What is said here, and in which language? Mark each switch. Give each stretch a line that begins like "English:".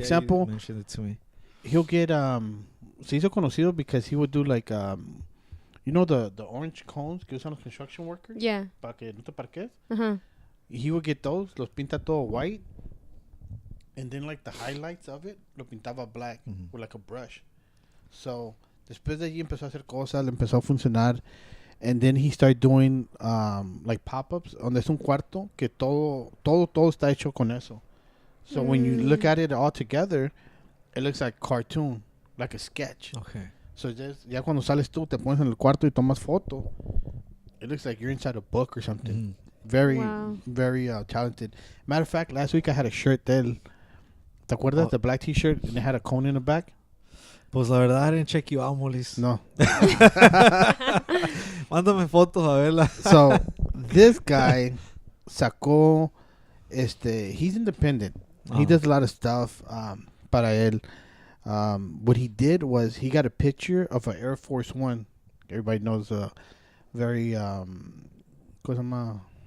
English: example, you mentioned it to me. he'll get,
Spanish: se hizo conocido
English: because he would do, like, you know the orange cones
Spanish: que usan los
English: construction workers? Yeah.
Spanish: Para que no te parques? Uh-huh.
English: He would get those,
Spanish: los pinta todo
English: white. And then, like, the highlights of it,
Spanish: lo pintaba
English: black with, like, a brush.
Spanish: So, después de allí empezó a hacer cosas, le empezó a funcionar.
English: And then he started doing, like, pop-ups,
Spanish: donde es un cuarto que todo está hecho con eso.
English: So, when you look at it all together, it looks like cartoon, like a sketch. Okay.
Spanish: So, ya cuando sales tú, te pones en el cuarto y tomas foto,
English: it looks like you're inside a book or something. Very, very talented. Matter of fact, last week I had a shirt
Spanish: del... ¿Te acuerdas?
English: The black t-shirt, and it had a cone in the back?
Spanish: Pues la verdad,
English: I didn't check you out, Molis. No.
Spanish: Mándame fotos a verla.
English: So, this guy sacó, he's independent. He does a lot of stuff
Spanish: para él.
English: What he did was he got a picture of an Air Force One. Everybody knows a very,
Spanish: ¿cómo se llama?